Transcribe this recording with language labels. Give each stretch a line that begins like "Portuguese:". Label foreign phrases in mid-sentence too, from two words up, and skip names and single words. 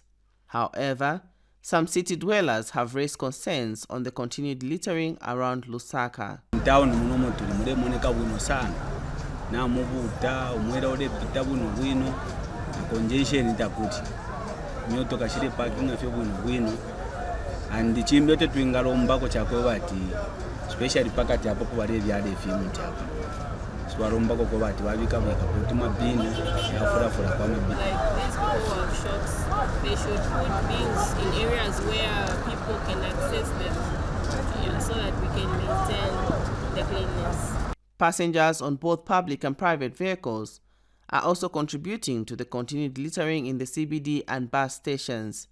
English: However, some city dwellers have raised concerns on the continued littering around Lusaka.
Bemba: And chimbe twingalomba chakwe bati especially pakati apo bali byade fimu chapa swaromba ko bati babika bika kutuma bini yafura kwa mabini.
English: Like these people of shops, they should put bins in areas where people can access them, so that we can maintain the cleanliness. Passengers on both public and private vehicles are also contributing to the continued littering in the CBD and bus stations.